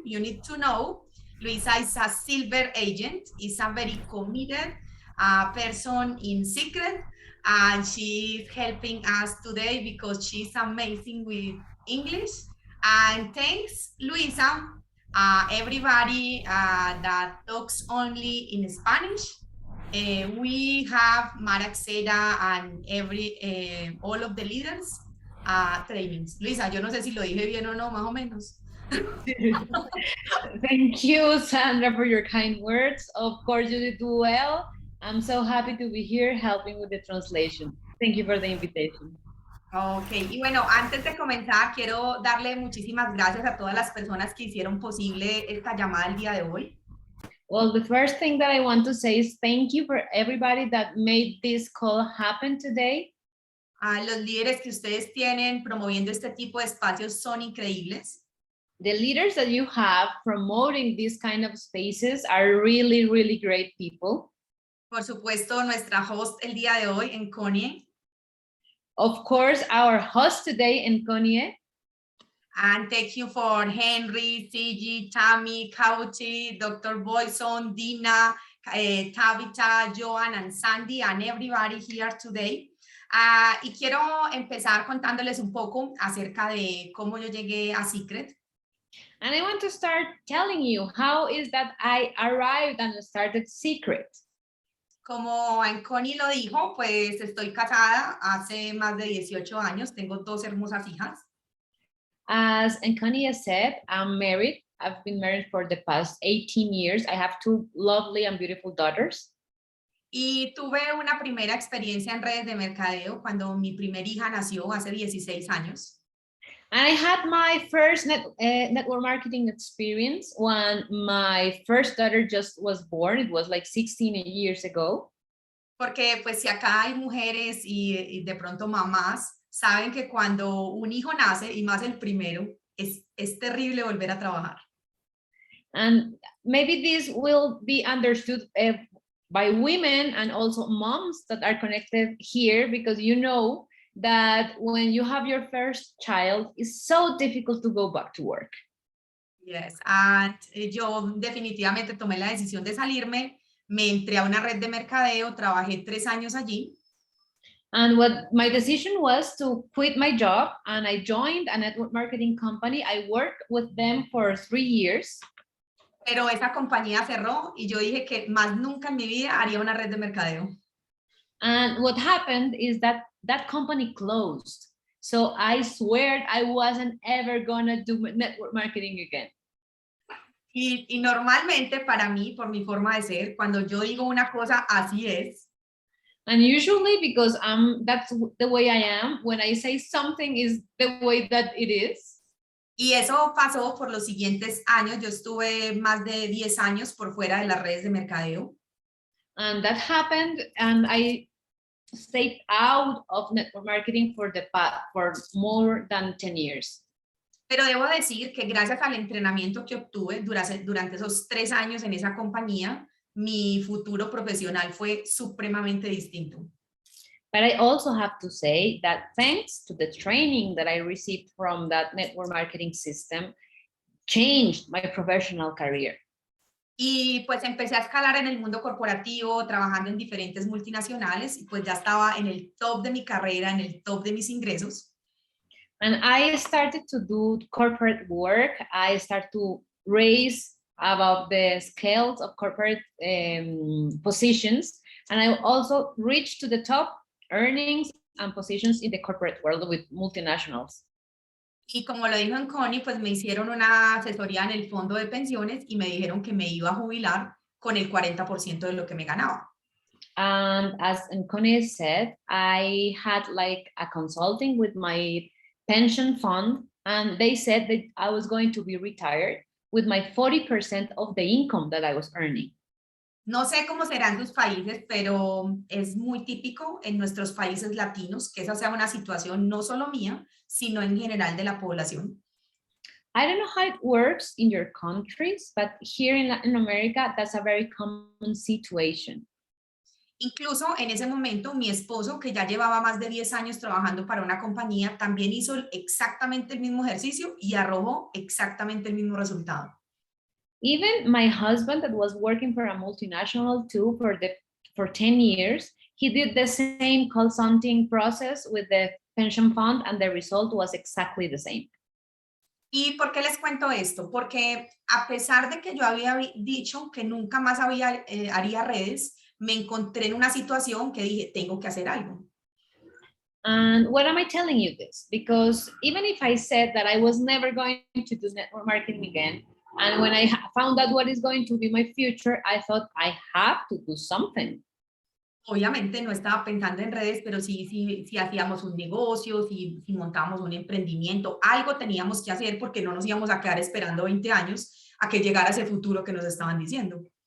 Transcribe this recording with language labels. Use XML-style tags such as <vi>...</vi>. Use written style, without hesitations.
<en>You need to know, Luisa is a silver agent, is a very committed person in secret, and she's helping us today because she's amazing with English. And thanks, Luisa, everybody that talks only in Spanish. We have Maraxera and all of the leaders trainings.</en> <es>Luisa, yo no sé si lo dije bien o no, más o menos.</es> <en>Thank you, Sandra, for your kind words. Of course, you did well. I'm so happy to be here helping with the translation. Thank you for the invitation.</en> <es>Ok, y bueno, antes de comenzar, quiero darle muchísimas gracias a todas las personas que hicieron posible esta llamada el día de hoy.</es> <en>Well, the first thing that I want to say is thank you for everybody that made this call happen today.</en> <es>Los líderes que ustedes tienen promoviendo este tipo de espacios son increíbles.</es> <en>The leaders that you have promoting these kind of spaces are really, really great people.</en> <es>Por supuesto, nuestra host el día de hoy, en Connie.</es> <en>Of course, our host today, Nkonie. And thank you for Henry, Sigi, Tammy, Kauchi, Dr. Boyson, Dina, Tabitha, Joan, and Sandy, and everybody here today.</en> <es>Y quiero empezar contándoles un poco acerca de cómo yo llegué a Secret.</es> <en>And I want to start telling you how is that I arrived and started Secret.</en> <es>Como Connie lo dijo, pues estoy casada hace más de 18 años, tengo 2 hermosas hijas.</es> <en>As Nkonie said, I'm married. I've been married for the past 18 years. I have 2 lovely and beautiful daughters.</en> <es>Y tuve una primera experiencia en redes de mercadeo cuando mi primera hija nació hace 16 años.</es> <en>And I had my first network marketing experience when my first daughter just was born. It was like 16 years ago.</en> <es>Porque pues si acá hay mujeres y de pronto mamás, saben que cuando un hijo nace, y más el primero, es terrible volver a trabajar.</es> <en>And maybe this will be understood by women and also moms that are connected here, because you know that when you have your first child, it's so difficult to go back to work. Yes, and</en> <es>yo definitivamente tomé la decisión de salirme, me entré a una red de mercadeo, trabajé 3 años allí.</es> <en>And what my decision was to quit my job, and I joined a network marketing company. I worked with them for 3 years.</en> <es>Pero esa compañía cerró y yo dije que más nunca en mi vida haría una red de mercadeo.</es> <en>And what happened is that that company closed. So I swear I wasn't ever gonna do network marketing again.</en> <es>Y normalmente para mí, por mi forma de ser, cuando yo digo una cosa, así es.</es> <en>And usually, because that's the way I am, when I say something is the way that it is.</en> <es>Y eso pasó por los siguientes años. Yo estuve más de 10 años por fuera de las redes de mercadeo.</es> <en>And that happened, and I stayed out of network marketing for more than 10 years.</en> <es>Pero debo decir que gracias al entrenamiento que obtuve durante esos 3 años en esa compañía, mi futuro profesional fue supremamente distinto.</es> <en>But I also have to say that thanks to the training that I received from that network marketing system, changed my professional career.</en> <es>Y pues empecé a escalar en el mundo corporativo, trabajando en diferentes multinacionales, y pues ya estaba en el top de mi carrera, en el top de mis ingresos.</es> <en>And I started to do corporate work. I started to raise above the scales of corporate positions. And I also reached to the top earnings and positions in the corporate world with multinationals.</en> <es>Y como lo dijo en Connie, pues me hicieron una asesoría en el fondo de pensiones y me dijeron que me iba a jubilar con el 40% de lo que me ganaba.</es> <en>And as Connie said, I had like a consulting with my pension fund, and they said that I was going to be retired with my 40% of the income that I was earning.</en> <es>No sé cómo será en sus países, pero es muy típico en nuestros países latinos que esa sea una situación no solo mía, sino en general de la población.</es> <en>I don't know how it works in your countries, but here in Latin America, that's a very common situation.</en> <es>Incluso en ese momento, mi esposo, que ya llevaba más de 10 años trabajando para una compañía, también hizo exactamente el mismo ejercicio y arrojó exactamente el mismo resultado.</es> <en>Even my husband that was working for a multinational too for 10 years, he did the same consulting process with the pension fund and the result was exactly the same.</en> <es>¿Y por qué les cuento esto? Porque a pesar de que yo había dicho que nunca más haría redes, me encontré en una situación que dije, tengo que hacer algo.</es> <en>And what am I telling you this? Because even if I said that I was never going to do network marketing again, and when I found out what is going to be my future, I thought I have to do something.</en> <es>Obviamente no estaba pensando en redes, pero sí hacíamos un negocio, si montábamos un emprendimiento, algo teníamos que hacer porque no nos íbamos a quedar esperando 20 años a que llegara ese futuro que nos estaban diciendo.</es>